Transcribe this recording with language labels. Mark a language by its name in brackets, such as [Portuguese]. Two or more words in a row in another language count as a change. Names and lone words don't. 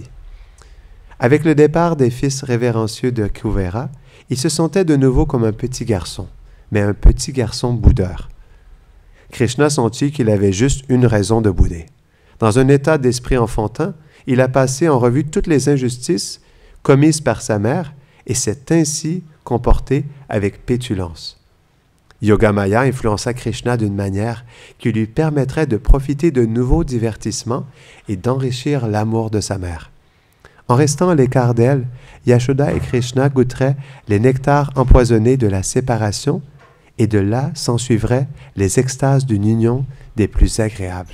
[French] Avec le départ des fils révérencieux de Kuvera, il se sentait de nouveau comme un petit garçon, mais un petit garçon boudeur. Krishna sentit qu'il avait juste une raison de bouder. Dans un état d'esprit enfantin, il a passé en revue toutes les injustices commises par sa mère et s'est ainsi comporté avec pétulance. Yogamaya influença Krishna d'une manière qui lui permettrait de profiter de nouveaux divertissements et d'enrichir l'amour de sa mère. En restant à l'écart d'elle, Yashoda et Krishna goûteraient les nectars empoisonnés de la séparation et de là s'ensuivraient les extases d'une union des plus agréables.